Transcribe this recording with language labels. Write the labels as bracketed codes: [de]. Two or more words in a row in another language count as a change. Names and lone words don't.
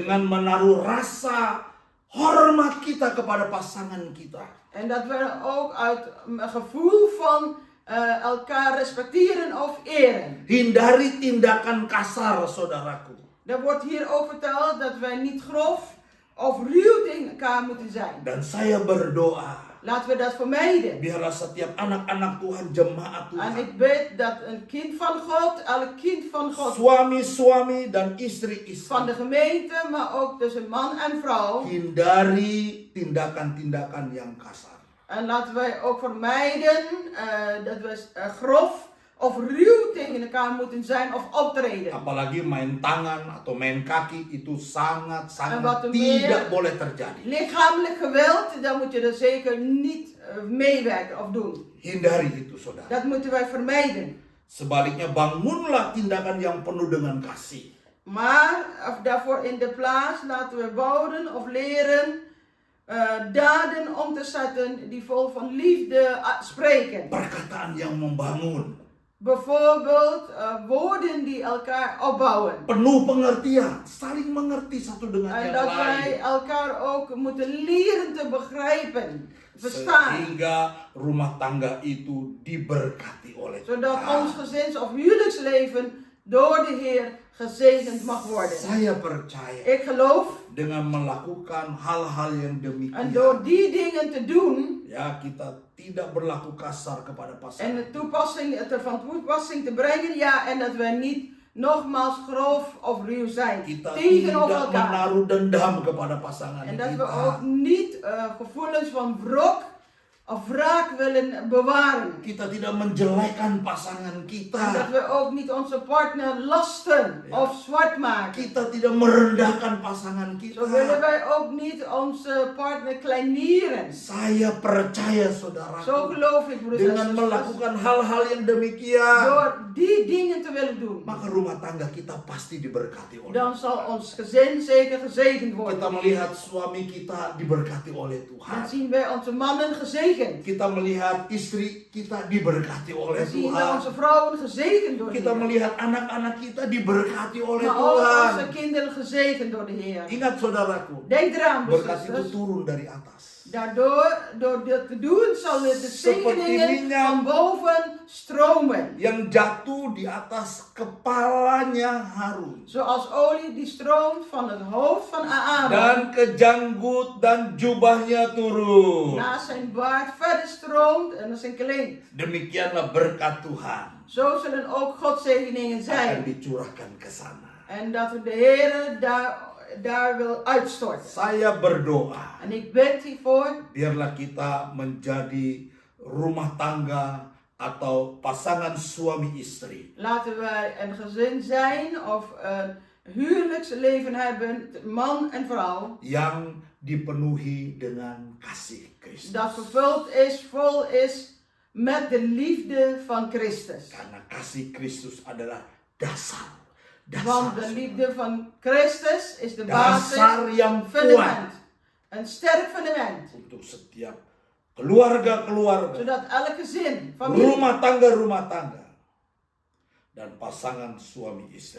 [id] Dengan menaruh rasa hormat kita kepada pasangan kita. [nl] En dat we ook uit een gevoel van elkaar respecteren of eren. [id] Hindari tindakan kasar, saudaraku. [nl] Er wordt hier ook verteld dat wij niet grof of ruw tegen elkaar moeten zijn. [id] Dan saya berdoa, [nl] Laten we dat vermijden. [id] biarlah setiap anak-anak Tuhan, jemaat [nl] En [id] Tuhan, [nl] ik bid dat een kind van God, elk kind van God, [id] suami-suami dan istri-istri, [nl] van de gemeente, maar ook tussen man en vrouw. [id] hindari tindakan-tindakan yang kasar. [nl] En laten wij ook vermijden dat we grof of ruw tegen elkaar moeten zijn of optreden. [id] Apalagi main tangan atau main kaki itu [nl] En [id] sangat-sangat [nl] wat er [id] tidak [nl] meer- [id] boleh terjadi. [nl] Lichamelijk geweld, daar moet je er zeker niet meewerken of doen. [id] Hindari itu, saudara. [nl] Dat moeten wij vermijden. [id] Sebaliknya bangunlah tindakan yang penuh dengan kasih. [nl] Maar of daarvoor in de plaats laten we bouwen of leren daden om te zetten die vol van liefde spreken. [id] Perkataan yang membangun, [nl] Bijvoorbeeld woorden die elkaar opbouwen. [id] penuh pengertian, saling mengerti satu dengan [nl] En [id] yang [nl] dat wij [id] lain. [nl] elkaar ook moeten leren te begrijpen, verstaan. [id] Sehingga rumah tangga itu diberkati oleh [nl] Zodat [id] Tuhan. [nl] ons gezins- of huwelijksleven door de Heer gezegend mag worden. [id] Saya percaya [nl] Ik geloof, [id] dengan melakukan hal-hal yang [nl] en [id] demikian, [nl] door die dingen te doen, [id] ya kita tidak berlaku kasar kepada [nl] en [id] pasangan. [nl] het van toepassing te brengen, ja, en dat wij niet nogmaals grof of ruw zijn [id] Kita [nl] tegenover [id] tidak [nl] elkaar. [id] menaruh dendam kepada pasangan [nl] En dat we [id] kita. [nl] ook niet gevoelens van wrok of wraak willen bewaren. [id] Kita tidak menjelekkan pasangan [nl] En dat [id] kita. [nl] we ook niet onze partner lasten Ja. of zwart maken. [id] Kita tidak merendahkan pasangan kita. [nl] Zo willen wij ook niet onze partner kleinieren. [id] Saya percaya, [nl] Zo [id] saudara, [nl] geloof ik, broeders en [id] dengan [nl] zusters. [id] melakukan hal-hal yang demikian, [nl] Door die dingen te willen doen, [id] maka rumah tangga kita pasti diberkati oleh [nl] dan zal ons gezin zeker gezegend [id] Kita [nl] worden. [id] melihat suami kita diberkati oleh [nl] Dan [id] Tuhan. [nl] zien wij onze mannen gezegend. [id] Kita melihat istri kita diberkati oleh [nl] Dan zien wij [id] Tuhan. [nl] onze vrouwen gezegend door de [id] Kita [nl] Heer. [id] melihat anak-anak kita diberkati oleh [nl] Maar ook [id] Tuhan. [nl] onze kinderen gezegend door de Heer. [id] Ingat, saudaraku, [nl] Denk eraan, broeders [id] berkat [nl] en [id] itu [nl] zusters. [id] turun dari atas. [nl] Daardoor, door dit te doen, zal de zegeningen [id] minyak. [nl] van boven stromen. [id] Yang jatuh di atas kepalanya Harun. [nl] Zoals olie die stroomt van het hoofd van Aaron. [id] Dan ke janggut dan jubahnya turun. [nl] Naar zijn baard verder stroomt en naar zijn kleed. [id] Demikianlah berkat Tuhan [nl] Zo zullen ook Godzegeningen [id] akan [nl] zijn. [id] dicurahkan ke sana. [nl] En dat de Heer daar wil uitstorten. [id] Saya berdoa, [nl] En ik bid hiervoor. [id] biarlah kita menjadi rumah tangga atau pasangan suami istri [nl] Laten wij een gezin zijn of een huwelijksleven hebben, man en vrouw. [id] yang dipenuhi dengan kasih Kristus. [nl] Dat vervuld is, vol is met de liefde van Christus. [id] Karena kasih Kristus adalah dasar. [nl] Want de liefde van Christus is de [id] Dasar [nl] basis, [id] yang [nl] fundament. Een sterk fundament. [id] Untuk setiap keluarga-keluarga, [nl] Zodat elke gezin, familie [id] rumah tangga, dan pasangan suami istri.